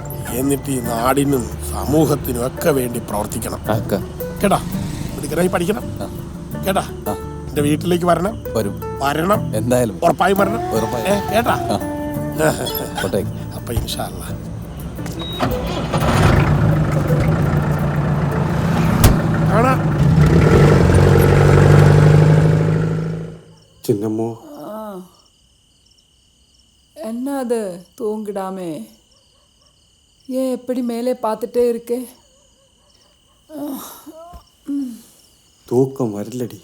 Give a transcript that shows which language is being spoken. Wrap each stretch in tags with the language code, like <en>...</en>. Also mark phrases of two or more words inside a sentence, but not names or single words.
<ml>എന്നിട്ട് ഈ നാടിനും സമൂഹത്തിനും ഒക്കെ വേണ്ടി പ്രവർത്തിക്കണം കേട്ടാ. മിടുക്കനായി പഠിക്കണം കേട്ടാ. എന്റെ വീട്ടിലേക്ക് വരണം. വരും. വരണം. എന്തായാലും ഉറപ്പായും വരണം. ഉറപ്പായും. കേട്ടാ? പോട്ടെ. അപ്പൊ</ml> <ar>إن شاء الله.</ar> <ml>കാണാം.</ml> <ta>சின்னம்மோ என்ன அது தூங்கிடாமே ஏன் எப்படி மேலே பார்த்துட்டே இருக்கே? தூக்கம் வரலடி.</ta>